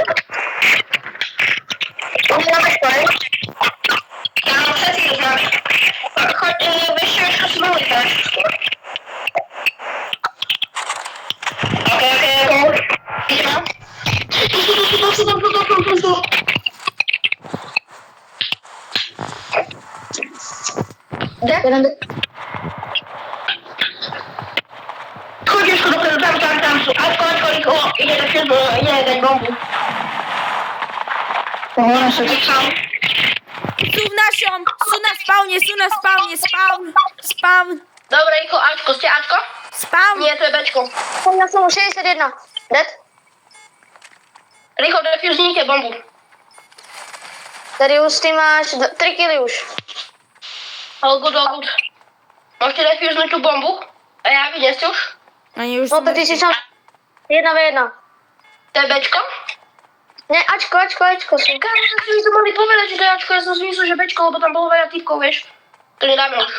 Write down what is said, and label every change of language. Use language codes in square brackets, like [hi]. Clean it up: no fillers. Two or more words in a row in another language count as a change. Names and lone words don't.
[sk] Už máme spoj? Áno, všetci to známe. Choď, vieš čo si mali teraz? Ok. Ideme. Tu. [pl] Chodź jeszcze do przodu, tam są. Aczko, idę do przodu, idę dać bombu. [sk] Sú na spawnie, spawn. Dobra, Iko, Aczko, ste Aczko? Spawn. [pl] Nie, to jest Beczko. [sk] Ja som 61. Dead? [pl] Riko, defuznijcie bombu. [sk] Darius, ty máš 3 kily už. [en] All good. [sk] Môžete defuznúť tú bombu? A ja vy nie ste už? Oni už No sú to ty si sám 1v1. To je Bečko? Nie, Ačko sú. Kámo, tak si mi to mali povedať, že to je Ačko. Ja som si myslel, že Bečko, lebo tam bolo veľa typkov, vieš. To nedáme už.